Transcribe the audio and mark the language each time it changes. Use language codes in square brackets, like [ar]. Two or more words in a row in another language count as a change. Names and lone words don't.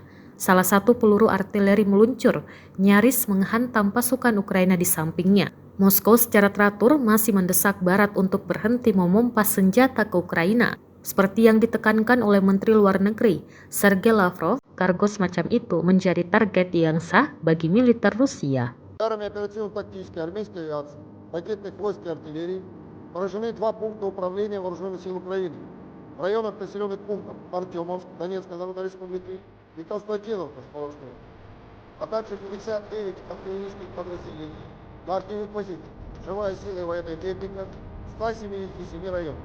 [id] Salah satu peluru artileri meluncur, nyaris menghantam pasukan Ukraina di sampingnya. Moskow secara teratur masih mendesak Barat untuk berhenti memompas senjata ke Ukraina. Seperti yang ditekankan oleh Menteri Luar Negeri, Sergei Lavrov, kargo semacam itu menjadi target yang sah bagi militer Rusia. [ru] Ударами оперативно-тактической армейской авиации, ракетных войск и артиллерии поражены два пункта управления вооруженных сил Украины в районах населенных пунктов Артемовск, Донецкой Народной Республики и Константиновка, Полоской, а также 59 артиллерийских подразделений на активных позициях, живая сила и военная техника 177 районов.